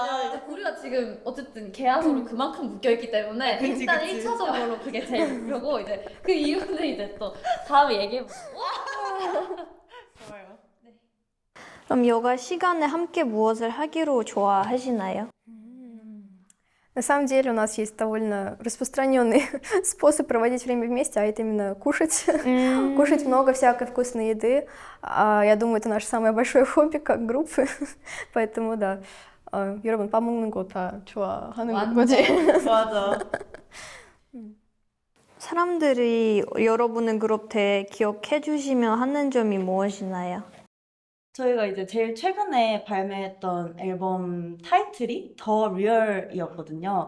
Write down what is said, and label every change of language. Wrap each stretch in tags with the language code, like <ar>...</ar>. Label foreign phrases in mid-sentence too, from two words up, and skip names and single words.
<ko>왜냐면 이제 우리가 지금 어쨌든 계약으로 그만큼 묶여있기 때문에 그치, 일단 그치. 1차적으로 그게 제일 목표고 이제 그 이유는 이제 또 다음에 얘기해보고 좋아요. 그럼 여가 시간에 함께 무엇을 하기로 좋아하시나요?</ko> <ru>На самом деле у нас есть довольно распространенный способ проводить время вместе, а это именно кушать. Кушать много всякой вкусной еды. Я думаю, это наше самое большое хобби как группы. Поэтому да.</ru> <ko>여러분 밥 먹는 거 다 좋아하는 거지? 맞아. 사람들이 여러분의 그룹 대 기억해 주시면 하는 점이 무엇이나요? 저희가 이제 제일 최근에 발매했던 앨범 타이틀이 더 리얼이었거든요.</ko>